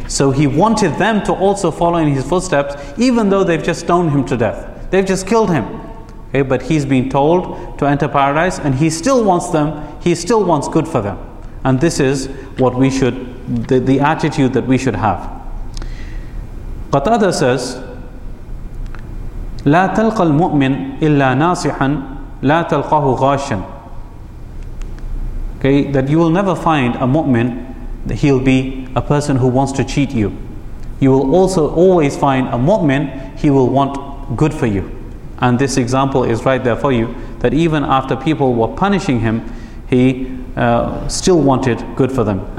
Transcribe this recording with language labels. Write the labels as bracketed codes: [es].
[en] So he wanted them to also follow in his footsteps, even though they've just stoned him to death. They've just killed him. Okay? But he's been told to enter paradise and he still wants them, he still wants good for them. And this is what we should, the attitude that we should have. Qatada says, [ar] لا تلقى المؤمن إلا ناصحا لا تلقاه غاشا. [en] Okay, that you will never find a mu'min, that he'll be a person who wants to cheat you. You will also always find a mu'min, he will want good for you. And this example is right there for you, that even after people were punishing him, he still wanted good for them.